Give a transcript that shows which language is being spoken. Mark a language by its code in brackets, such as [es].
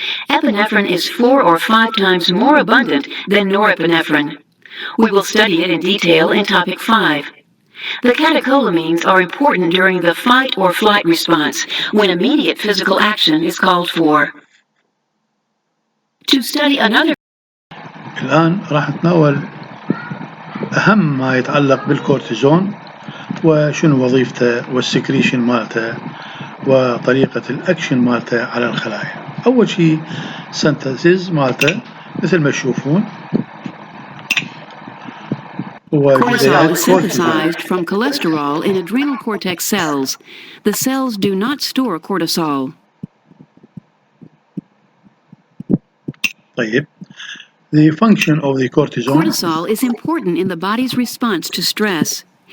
[en] Epinephrine is 4 or 5 times more abundant than norepinephrine. We will study it in detail in Topic 5. The catecholamines are important during the fight or flight response when immediate physical action is called for. To study another [ar] الآن راح نتناول أهم ما يتعلق بالكورتيزون وشنو وظيفته والسكريشن مالته وطريقة الأكشن مالته على الخلايا. أول شيء سنتسيز مالته مثل ما تشوفون. [en] Cortisol is synthesized from cholesterol in adrenal cortex cells. The cells do not store cortisol. [ar] طيب. [en] The function of the cortisol. Cortisol is important in the body's response to stress.